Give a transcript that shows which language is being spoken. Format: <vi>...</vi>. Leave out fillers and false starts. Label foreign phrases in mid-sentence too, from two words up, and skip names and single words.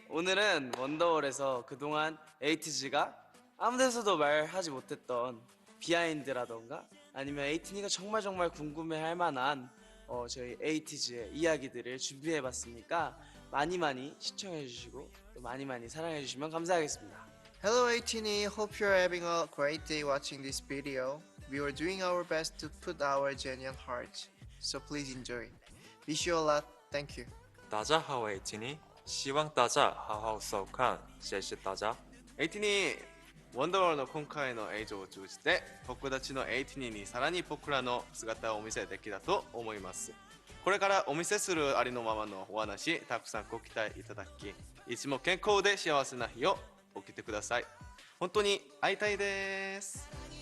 <ko>오늘은 원더월에서 그동안 에이티즈가 아무 데서도 말하지 못했던 비하인드라던가 아니면 에이티니가 정말 궁금해할 만한 저희 에이티즈의 이야기들을 준비해봤으니까 많이 시청해주시고 또 많이 사랑해주시면 감사하겠습니다.</ko> <en>Hello Atini, hope you're having a great day watching this video. We were doing our best to put our genuine hearts, so please enjoy. Wish you a lot. Thank you.</en> <zh>大家好，我是Tini，希望大家好好收看，谢谢大家。</zh> <ja>エイティニーワンダーワールドの今回の映像を通じて僕たちのエイティニーにさらに僕らの姿をお見せできたと思います。これからお見せするありのままのお話たくさんご期待いただきいつも健康で幸せな日を送ってください。本当に会いたいです。</ja>